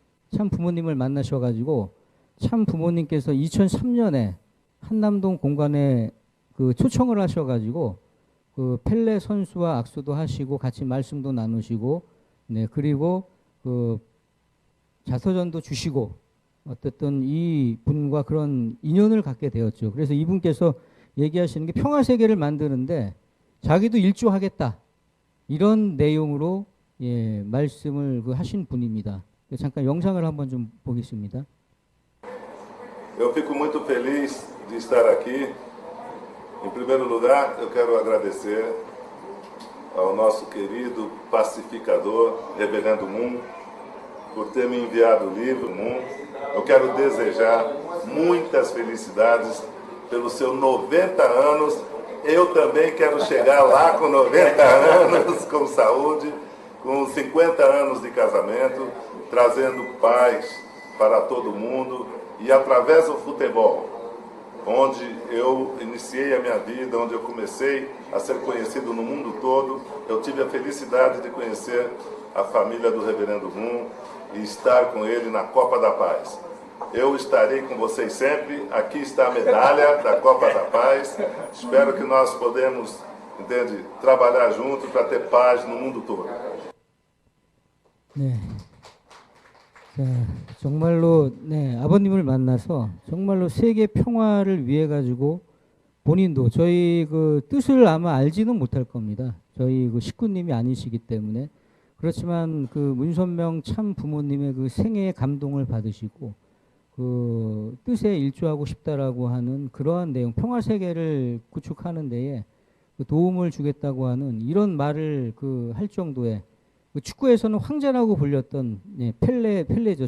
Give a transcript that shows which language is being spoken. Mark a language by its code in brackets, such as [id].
[ko] 참 부모님을 만나셔가지고 참 부모님께서 2003년에 한남동 공간에 그 초청을 하셔가지고 그 펠레 선수와 악수도 하시고 같이 말씀도 나누시고 그리고 그 자서전도 주시고 어쨌든 이 분과 그런 인연을 갖게 되었죠. 그래서 이분께서 얘기하시는 게 평화세계를 만드는데 자기도 일조하겠다. 이런 내용으로 말씀을 하신 분입니다. 잠깐 영상을 한번 좀 보겠습니다. [pt] Eu fico muito feliz de estar aqui. Em primeiro lugar, eu quero agradecer ao nosso querido pacificador, Reverendo Moon, por ter me enviado o livro Moon. Eu quero desejar muitas felicidades pelos seus 90 anos. Eu também quero chegar lá com 90 anos, com saúde, com 50 anos de casamento, trazendo paz para todo mundo e através do futebol, onde eu iniciei a minha vida, onde eu comecei a ser conhecido no mundo todo, eu tive a felicidade de conhecer a família do Reverendo Moon e estar com ele na Copa da Paz. Eu estarei com vocês sempre. Aqui está a medalha da Copa da Paz. Espero que nós podemos, entende, trabalhar juntos para ter paz no mundo todo. [ko] 네. 자, 정말로 네, 아버님을 만나서 정말로 세계 평화를 위해 가지고 본인도 저희 그 뜻을 아마 알지는 못할 겁니다. 저희 그 식구님이 아니시기 때문에. 그렇지만 그 문선명 참 부모님의 그 생애의 감동을 받으시고 그 뜻에 일조하고 싶다라고 하는 그러한 내용, 평화 세계를 구축하는 데에 그 도움을 주겠다고 하는 이런 말을 그 할 정도의 그 축구에서는 황제라고 불렸던 펠레죠.